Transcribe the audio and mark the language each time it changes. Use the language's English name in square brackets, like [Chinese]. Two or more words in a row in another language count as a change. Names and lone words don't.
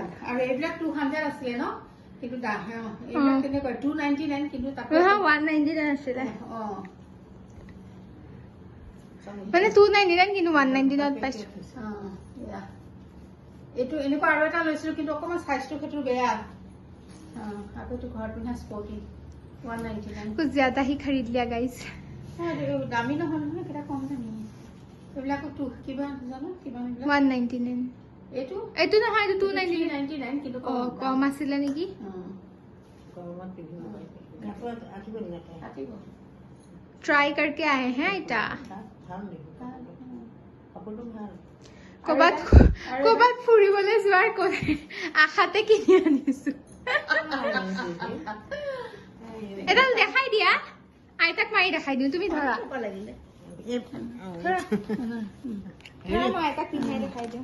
[Assamese] আৰু এইবিলাক 200 আছিলে ন, কিন্তু এইবিলাক কেনেকুৱা 299, কিন্তু তাতে 199 আছিলে। মানে 299 কিন্তু 199 পাইছো। এইটো এনেকুৱা আৰু এটা লৈছিলো, কিন্তু অকণমান চাইজটো সেইটো বেয়া। আকৌ এইটো ঘৰত পিন্ধা স্পৰ্টিং 199। [Hindi] कुछ ज्यादा ही खरीद लिया गाइस। [Assamese] দামী নহয় নহয়, কেইটা কম দামী। এইবিলাকতো কিবা জানো কিবা 199 এইটো এইটো নহয়, এইটো 299, কিন্তু কম আছিলে নেকি। [Hindi] ट्राई करके आए हैं इटा। [Assamese] ক'বাত ফুৰিবলৈ যোৱাৰ আশাতে কিনি আনিছো। এডাল দেখাই দিয়া, আইতাক মাৰি দেখাই দিওঁ, তুমি ধৰা। মই আইতাক পিন্ধাই দেখাই দিওঁ।